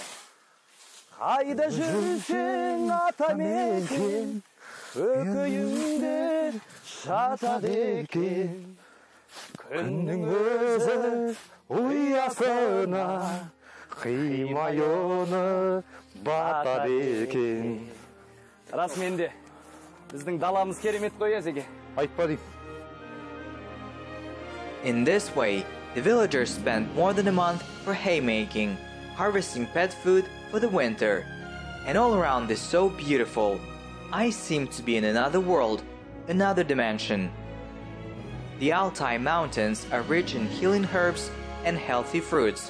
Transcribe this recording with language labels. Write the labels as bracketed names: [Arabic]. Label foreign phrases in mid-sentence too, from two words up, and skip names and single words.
[Kazakh] Қайда жүрсең атамекен, көкейімде жатады екен. Күннің өзі ұясына қимай оны батады екен. Расменде, біздің даламыз керемет қой әзеге. Айтпа дейм. [English] In this way, the villagers spent more than a month for haymaking, harvesting pet food for the winter. And all around is so beautiful. I seem to be in another world, another dimension. The Altai Mountains are rich in healing herbs and healthy fruits.